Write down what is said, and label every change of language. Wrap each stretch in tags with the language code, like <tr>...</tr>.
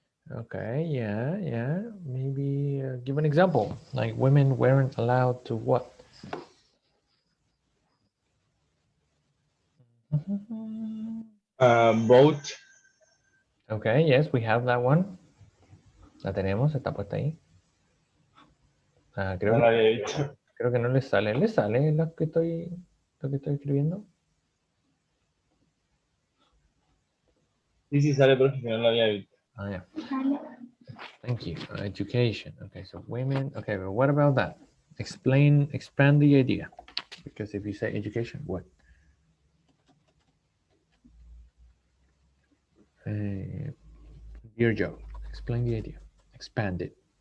<en>Okay, yeah. Maybe give an example. Like women weren't allowed to what? Vote. Okay, yes, we have that one.</en> <es>La tenemos, está puesta ahí. No lo había visto. Creo que no le sale. ¿Le sale lo que estoy escribiendo? Sí, sale, pero no lo había visto.</es> <en>Oh, yeah. Thank you. Education. Okay, so women. Okay, but what about that? Expand the idea. Because if you say education, what? Dear Joe, explain the idea. Expand it.</en>